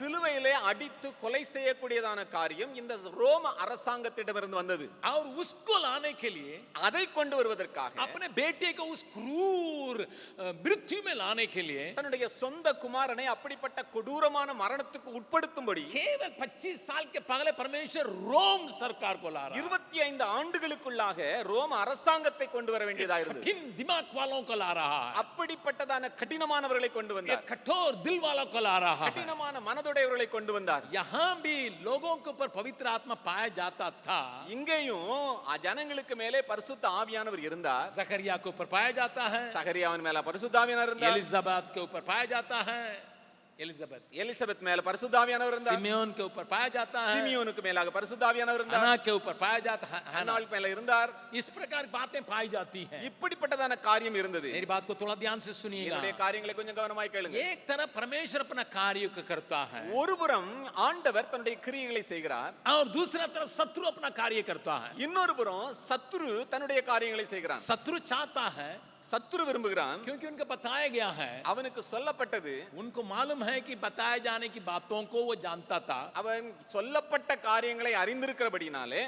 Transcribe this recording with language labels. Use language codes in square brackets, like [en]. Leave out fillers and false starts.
[ta] சிலுவையிலே அடித்து கொலை செய்யக்கூடியதான காரியம் இந்த ரோம அரசாங்கத்திடமிருந்து வந்தது. [hi] और उसको लाने के लिए, [ta] அதை கொண்டு வருவதற்காக [hi] अपने बेटे को उस क्रूर मृत्यु में लाने के लिए [ta] தன்னுடைய சொந்த குமாரனை அப்படிப்பட்ட கொடூரமான மரணத்துக்கு உட்படுத்தும்படி [hi] केवल 25 साल के पहले परमेश्वर रोम सरकार को ला रहा है। [ta] 25 ஆண்டுகளுக்குள்ளாக ரோம அரசாங்கத்தை கொண்டு வர வேண்டியதாக இருந்தது. [hi] कठिन दिमाग वालों को ला रहा है, [ta] அப்படிப்பட்டதான கடினமானவர்களை கொண்டு [hi] ये [ta] வந்தார். [hi] कठोर दिल वालों को ला रहा है। [ta] கடினமான மனதுடையவர்களை கொண்டு வந்தார். [hi] यहाँ भी लोगों के ऊपर पवित्र आत्मा पाया जाता था। [ta] இங்கேயும் ஜனங்களுக்கு மேலே பரிசுத்த ஆவியானவர் இருந்தார். [hi] जकरिया के ऊपर पाया जाता है, [ta] சகரியாவின் மேல பரிசுத்த ஆவியானவர் இருந்தார். [hi] एलिजाबेथ के ऊपर पाया जाता है, [ta] எலிசபெத் மேல பரிசுத்த ஆவியானவர் இருந்தார். [hi] सिमियोन के ऊपर पाया जाता है, [ta] சிமியோனுக்கு மேலாக பரிசுத்த ஆவியானவர் இருந்தார். [hi] हन्ना के ऊपर पाया जाता है, [ta] அன்னாளுக்கு மேல இருந்தார். [hi] इस प्रकार बातें पाई जाती हैं। [ta] இப்படிப்பட்டதான காரியம் இருந்தது. [hi] मेरी बात को थोड़ा ध्यान से सुनिएगा। [ta] என்னுடைய காரியங்களை கொஞ்சம் கவனமாய் கேளுங்க. [hi] एक तरफ परमेश्वर अपना कार्य को करता है, [ta] ஒருபுறம் ஆண்டவர் தன்னுடைய கிரியைகளை செய்கிறார், [hi] और दूसरा तरफ शत्रु अपना कार्य करता है। [ta] இன்னொரு புறம் சத்துரு தன்னுடைய காரியங்களை செய்கிறான். [hi] शत्रु चाहता है, [ta] சத்துரு விரும்புகிறான், [hi] क्योंकि उनको बताया गया है, [ta] அவனுக்கு சொல்லப்பட்டது, [hi] उनको मालूम है कि बताए जाने की बातों को वो जानता था। [ta] அவன் சொல்லப்பட்ட காரியங்களை அறிந்திருக்கிறபடினாலே